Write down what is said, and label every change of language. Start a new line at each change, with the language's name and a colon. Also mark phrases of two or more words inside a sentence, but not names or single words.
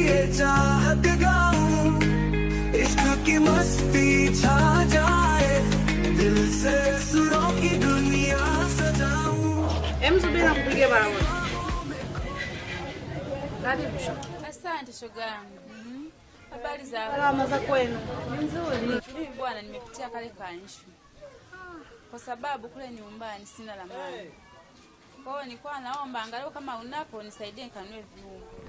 Hindi: चाहत गाऊं, इश्क की मस्ती छा जाए, दिल से सुरों की दुनिया सजाऊं।
Swahili: Subiri na kupigia barakoa. Karibu shoga. Asante shoga yangu. Habari za salama za kwenu? Nzuri. Mimi bwana nimepitia kale kanshu. Kwa sababu kule nyumbani sina la mali. Kwa hiyo nilikuwa naomba angalau kama unapo nisaidie nikanunue viungo.